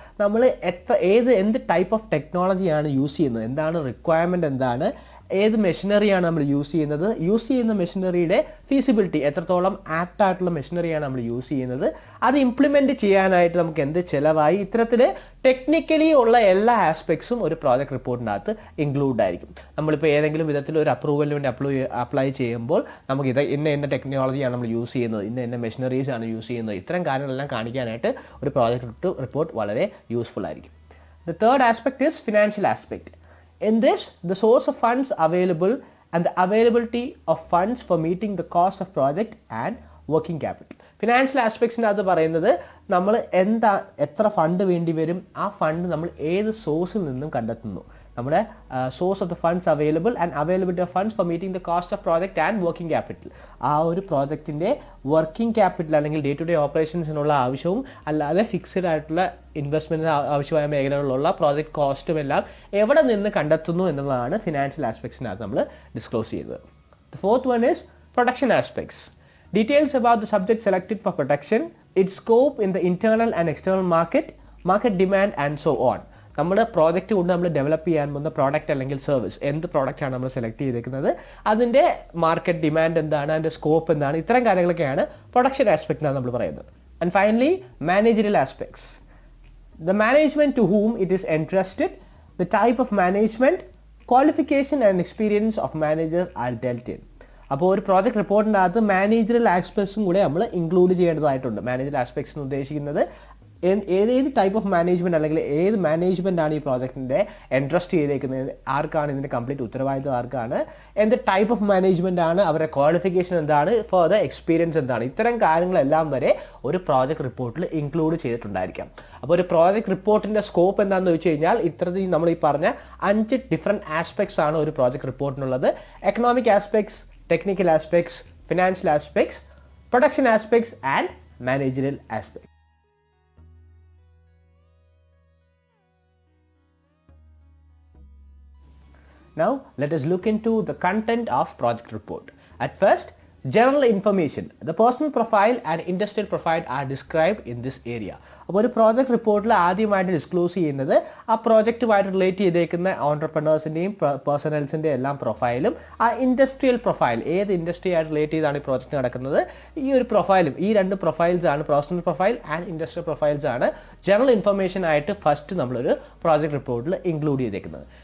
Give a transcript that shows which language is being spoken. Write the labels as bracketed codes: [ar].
[ml] നമ്മൾ എന്ത് type of ടെക്നോളജിയാണ് use ചെയ്യുന്നത്, എന്താണ് റിക്വയർമെൻറ്റ്, എന്താണ്, ഏത് മെഷീനറിയാണ് നമ്മൾ യൂസ് ചെയ്യുന്ന മെഷീനറിയുടെ ഫീസിബിലിറ്റി, എത്രത്തോളം ആപ്റ്റ് ആയിട്ടുള്ള മെഷീനറിയാണ് നമ്മൾ യൂസ് ചെയ്യുന്നത്, അത് ഇംപ്ലിമെൻറ്റ് ചെയ്യാനായിട്ട് നമുക്ക് എന്ത് ചിലവായി, ഇത്തരത്തിൽ ടെക്നിക്കലി ഉള്ള എല്ലാ ആസ്പെക്ട്സും ഒരു പ്രോജക്റ്റ് റിപ്പോർട്ടിനകത്ത് ഇൻക്ലൂഡ് ആയിരിക്കും. നമ്മളിപ്പോൾ ഏതെങ്കിലും വിധത്തിൽ ഒരു അപ്രൂവലിന് വേണ്ടി അപ്ലൈ ചെയ്യുമ്പോൾ നമുക്ക് ഇന്ന ടെക്നോളജിയാണ് നമ്മൾ യൂസ് ചെയ്യുന്നത്, ഇന്ന മെഷീനറീസ് ആണ് യൂസ് ചെയ്യുന്നത്, ഇത്തരം കാര്യങ്ങളെല്ലാം കാണിക്കാനായിട്ട് ഒരു പ്രോജക്റ്റ് റിപ്പോർട്ട് വളരെ യൂസ്ഫുൾ ആയിരിക്കും. [en] The third aspect is financial aspect. In this, the source of funds available and the availability of funds for meeting the cost of project and working capital. [ml] Financial ആസ്പെക്ട്സിൻ്റെ അത് പറയുന്നത് നമ്മൾ എത്ര fund വേണ്ടി വരും, ആ fund നമ്മൾ ഏത് സോഴ്സിൽ നിന്നും കണ്ടെത്തുന്നു, നമ്മുടെ [en] Source of the funds available and availability of funds for meeting the cost of project and working capital. [ml] ആ ഒരു പ്രോജക്റ്റിൻ്റെ വർക്കിംഗ് ക്യാപിറ്റൽ അല്ലെങ്കിൽ ഡേ ടു ഡേ ഓപ്പറേഷൻസിനുള്ള ആവശ്യവും അല്ലാതെ ഫിക്സഡ് ആയിട്ടുള്ള ഇൻവെസ്റ്റ്മെൻറ്റിന് ആവശ്യമായ മേഖലകളിലുള്ള പ്രോജക്റ്റ് കോസ്റ്റും എല്ലാം എവിടെ നിന്ന് കണ്ടെത്തുന്നു എന്നുള്ളതാണ് ഫിനാൻഷ്യൽ ആസ്പെക്ട്സിനകത്ത് നമ്മൾ ഡിസ്ക്ലോസ് ചെയ്യുന്നത്. [en] The fourth one is production aspects. Details about the subject selected for production, its scope in the internal and external market demand and so on. [ml] നമ്മുടെ പ്രോജക്റ്റ് കൊണ്ട് നമ്മൾ ഡെവലപ്പ് ചെയ്യാൻ പോകുന്ന പ്രോഡക്റ്റ് അല്ലെങ്കിൽ സർവീസ്, എന്ത് പ്രോഡക്റ്റാണ് നമ്മൾ സെലക്ട് ചെയ്തിരിക്കുന്നത്, അതിൻ്റെ മാർക്കറ്റ് ഡിമാൻഡ് എന്താണ്, അതിൻ്റെ സ്കോപ്പ് എന്താണ്, ഇത്തരം കാര്യങ്ങളൊക്കെയാണ് പ്രൊഡക്ഷൻ ആസ്പെക്റ്റിനാണ് നമ്മൾ പറയുന്നത്. [en] And finally, managerial aspects. The management to whom it is entrusted, the type of management, qualification and experience of manager are dealt in. [ml] അപ്പോൾ ഒരു പ്രോജക്റ്റ് റിപ്പോർട്ടിൻ്റെ അകത്ത് മാനേജറൽ ആസ്പെക്ട്സും കൂടെ നമ്മൾ ഇൻക്ലൂഡ് ചെയ്യേണ്ടതായിട്ടുണ്ട്. മാനേജറൽ ആസ്പെക്ട്സ് എന്ന് ഉദ്ദേശിക്കുന്നത് ഏത് ടൈപ്പ് ഓഫ് മാനേജ്മെൻറ്റ് അല്ലെങ്കിൽ ഏത് മാനേജ്മെൻ്റ് ആണ് ഈ പ്രോജക്റ്റിൻ്റെ എൻട്രസ്റ്റ് ചെയ്തേക്കുന്നത്, ആർക്കാണ് ഇതിൻ്റെ കംപ്ലീറ്റ് ഉത്തരവാദിത്വം, ആർക്കാണ്, എന്ത് ടൈപ്പ് ഓഫ് മാനേജ്മെൻ്റ് ആണ്, അവരുടെ ക്വാളിഫിക്കേഷൻ എന്താണ്, ഫർദർ എക്സ്പീരിയൻസ് എന്താണ്, ഇത്തരം കാര്യങ്ങളെല്ലാം വരെ ഒരു പ്രോജക്റ്റ് റിപ്പോർട്ടിൽ ഇൻക്ലൂഡ് ചെയ്തിട്ടുണ്ടായിരിക്കാം. അപ്പോൾ ഒരു പ്രോജക്റ്റ് റിപ്പോർട്ടിൻ്റെ സ്കോപ്പ് എന്താണെന്ന് വെച്ച് കഴിഞ്ഞാൽ ഇത്തരത്തിൽ നമ്മൾ ഈ പറഞ്ഞ 5 ഡിഫറെൻറ്റ് ആസ്പെക്ട്സ് ആണ് ഒരു project റിപ്പോർട്ടിനുള്ളത്. [en] Economic aspects, technical aspects, financial aspects, production aspects and managerial aspects. Now let us look into the content of project report. At first, general information. The personal profile and industrial profile are described in this area. [ml] അപ്പോൾ ഒരു project റിപ്പോർട്ടിൽ ആദ്യമായിട്ട് disclose ചെയ്യുന്നത് ആ പ്രോജക്റ്റുമായിട്ട് relate ചെയ്തേക്കുന്ന ഓൺടർപ്രണേഴ്സിൻ്റെയും പേഴ്സണൽസിൻ്റെ എല്ലാം പ്രൊഫൈലും ആ industrial profile, ഏത് ഇൻഡസ്ട്രിയായിട്ട് റിലേറ്റ് ചെയ്താണ് ഈ പ്രോജക്റ്റ് നടക്കുന്നത്, ഈ ഒരു പ്രൊഫൈലും, ഈ 2 പ്രൊഫൈൽസ് ആണ്, personal profile and industrial profiles ആണ് ജനറൽ ഇൻഫർമേഷൻ ആയിട്ട് ഫസ്റ്റ് നമ്മളൊരു പ്രോജക്റ്റ് റിപ്പോർട്ടിൽ ഇൻക്ലൂഡ് ചെയ്തേക്കുന്നത്.